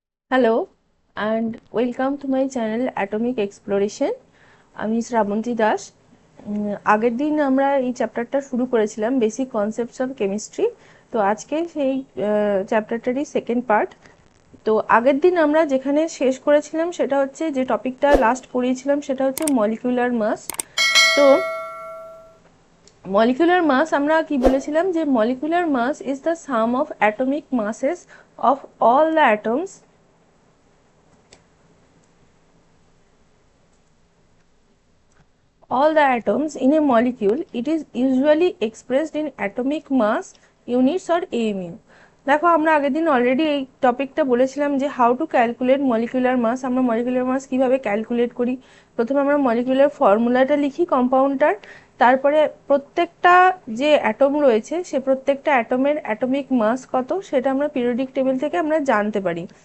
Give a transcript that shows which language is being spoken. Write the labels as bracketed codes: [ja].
[en] Hello and welcome to my channel Atomic Exploration. [bn] আমি শ্রাবন্তী দাস। আগের দিন আমরা এই চ্যাপ্টারটা শুরু করেছিলাম বেসিক কনসেপ্টস অফ কেমিস্ট্রি। তো আজকে সেই চ্যাপ্টারটারই সেকেন্ড পার্ট। তো আগের দিন আমরা যেখানে শেষ করেছিলাম সেটা হচ্ছে যে টপিকটা লাস্ট পড়িয়েছিলাম সেটা হচ্ছে মলিকুলার মাস। তো মলিকুলার মাস আমরা কি বলেছিলাম যে molecular much [en] Is the sum of atomic masses of all the atoms all the atoms in a molecule. It is usually expressed in atomic mass units or AMU. [bn] দেখো আমরা আগের দিন অলরেডি এই টপিকটা বলেছিলাম যে [en] How to calculate molecular mass. [bn] আমরা molecular মাস কিভাবে ক্যালকুলেট করি, প্রথমে আমরা মলিকুলার ফর্মুলাটা লিখি কম্পাউন্ডটার, তারপরে প্রত্যেকটা যে অ্যাটম রয়েছে সে প্রত্যেকটা অ্যাটমের অ্যাটমিক মাস কত সেটা আমরা পিরিয়ডিক টেবিল থেকে আমরা জানতে পারি।